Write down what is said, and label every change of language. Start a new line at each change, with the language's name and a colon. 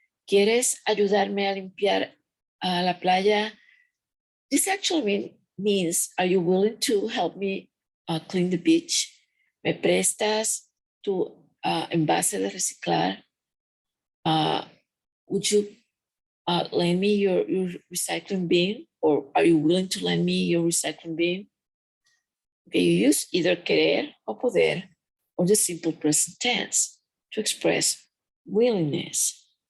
Spanish: ¿Quieres ayudarme a limpiar la playa?
English: This actually means, are you willing to help me clean the beach?
Spanish: ¿Me prestas tu envase de reciclar?
English: Would you lend me your recycling bin? Or are you willing to lend me your recycling bin? Okay, you use either querer or poder or the simple present tense to express willingness.